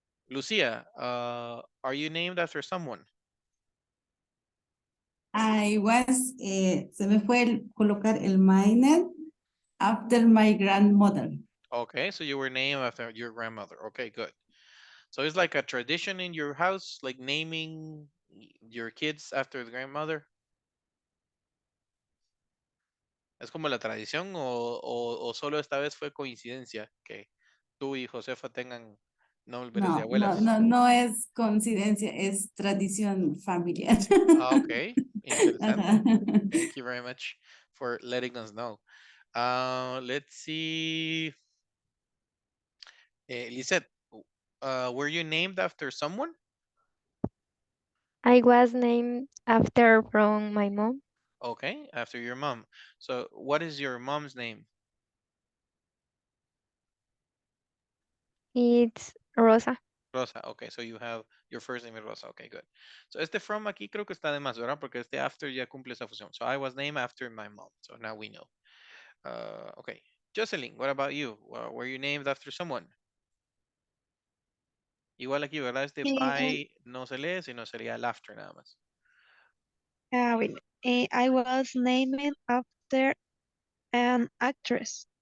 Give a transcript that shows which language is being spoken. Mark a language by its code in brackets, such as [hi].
[en] Lucia, are you named after someone? I was, [es] se me fue colocar el [en] minor after my grandmother. Okay, so you were named after your grandmother. Okay, good. So it's like a tradition in your house, like naming your kids after the grandmother. [es] ¿Es como la tradición o solo esta vez fue coincidencia que tú y Josefa tengan nombres de No, no, abuelas? no, no es coincidencia, es tradición familiar. Ah, ok, interesante. Ajá. [en] Thank you very much for letting us know. Let's see. Lisette, were you named after someone? I was named after from my mom. Okay, after your mom. So what is your mom's name? It's Rosa. Rosa, okay, so you have your first name is Rosa, okay, good. [es] So este from aquí creo que está de más, ¿verdad? Porque este after ya cumple esa función. [en] So I was named after my mom, so now we know. Okay, Jocelyn, what about you? Were you named after someone? [es] Igual aquí, ¿verdad? Este by no se lee, sino sería el after nada más. [en] Bueno, I was named after an actress.